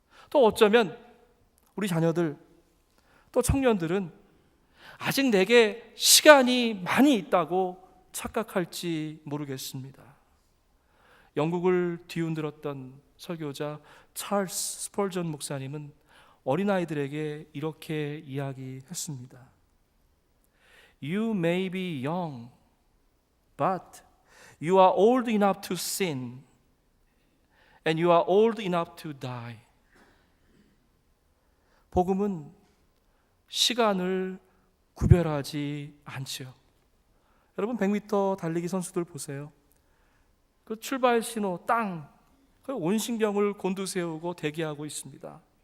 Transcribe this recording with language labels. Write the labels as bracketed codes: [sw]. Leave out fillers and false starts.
[ko] 또 어쩌면 우리 자녀들, 또 청년들은 아직 내게 시간이 많이 있다고 착각할지 모르겠습니다. 영국을 뒤흔들었던 설교자 찰스 스펄전 목사님은 어린아이들에게 이렇게 이야기했습니다. [en] You may be young, but you are old enough to sin, and you are old enough to die. [ko] 복음은 시간을 구별하지 않지요. 여러분, 100m 달리기 선수들 보세요. 그 출발 신호 땅, 온신경을 곤두세우고 대기하고 있습니다.